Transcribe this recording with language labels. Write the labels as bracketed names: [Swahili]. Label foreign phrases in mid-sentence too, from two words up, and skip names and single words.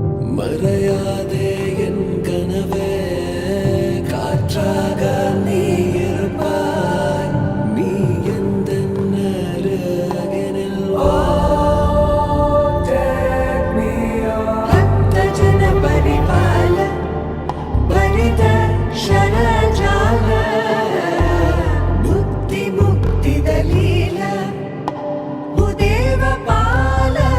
[Tamil] மறையாதே என் கனவே காற்றாக நீ இருப்பாய் நீ எந்த அருகினில் வா [Sanskrit] भक्त जन परिपाल भरित शरजाल मुक्ति मुक्ति दलील भूदेव पाल